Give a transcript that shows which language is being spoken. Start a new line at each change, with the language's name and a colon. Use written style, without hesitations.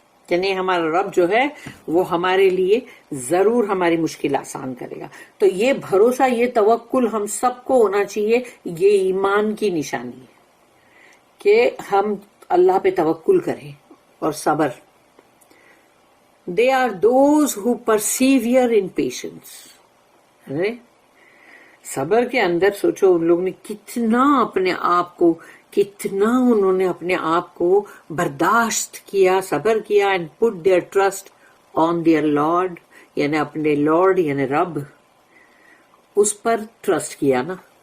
Urdu: یعنی ہمارا رب جو ہے وہ ہمارے لیے ضرور ہماری مشکل آسان کرے گا. تو یہ بھروسہ، یہ توکل ہم سب کو ہونا چاہیے. یہ ایمان کی نشانی ہے کہ ہم اللہ پہ توکل کریں اور صبر.
English: They are those who persevere in patience.
Urdu: صبر کے اندر سوچو ان لوگ نے کتنا اپنے آپ کو، کتنا انہوں نے اپنے آپ کو برداشت کیا، صبر کیا.
English: and put their trust on their Lord،
Urdu: یعنی اپنے لارڈ یعنی رب، اس پر ٹرسٹ کیا نا.